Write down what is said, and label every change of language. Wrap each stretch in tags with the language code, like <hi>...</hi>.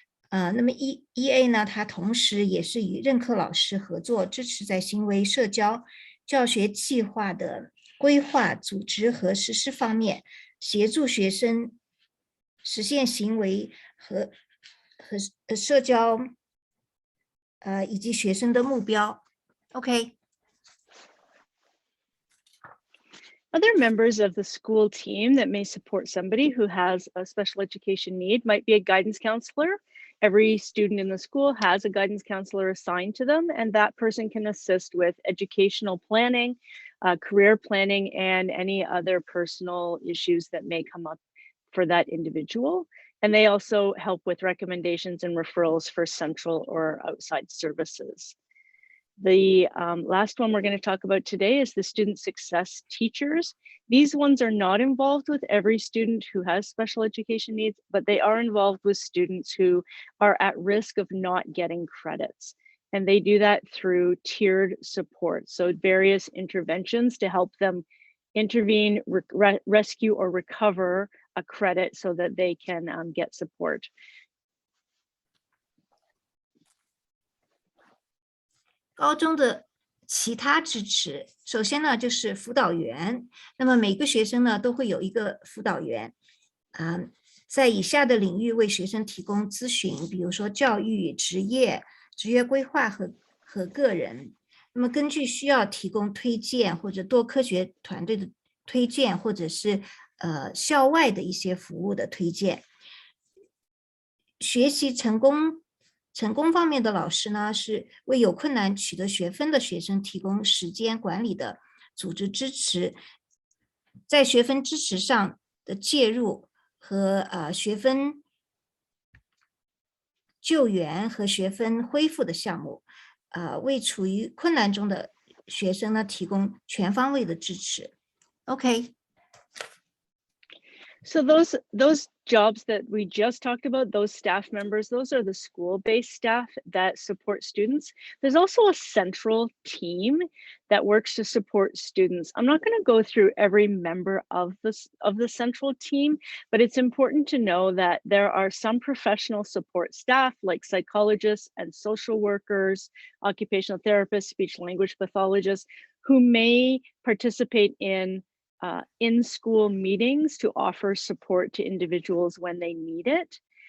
<zh>那么 EA 呢，它同时也是与任课老师合作，支持在行为、社交、教学计划的规划、组织和实施方面，协助学生实现行为和社交，以及学生的目标。 OK。</zh> <en>Other members of the school team that may support somebody who has a special education need might be a guidance counselor. Every student in the school has a guidance counselor assigned to them, and that person can assist with educational planning, career planning, and any other personal issues that may come up for that individual. And they also help with recommendations and referrals for central or outside services. The last one we're going to talk about today is the student success teachers. These ones are not involved with every student who has special education needs, but they are involved with students who are at risk of not getting credits. And they do that through tiered support. So various interventions to help them intervene, rescue, or recover a credit so that they can get support.</en> <zh>高中的其他支持，首先呢就是辅导员，那么每个学生呢都会有一个辅导员，在以下的领域为学生提供咨询，比如说教育、职业规划和个人。那么根据需要提供推荐或者多科学团队的推荐，或者是校外的一些服务的推荐。学习成功方面的老师呢，是为有困难取得学分的学生提供时间管理的组织支持，在学分支持上的介入和学分救援和学分恢复的项目，为处于困难中的学生呢提供全方位的支持。 OK。</zh> <en>So those jobs that we just talked about, those staff members, those are the school-based staff that support students. There's also a central team that works to support students. I'm not going to go through every member of the central team, but it's important to know that there are some professional support staff like psychologists and social workers, occupational therapists, speech language pathologists, who may participate in-school meetings to offer support to individuals when they need it.</en>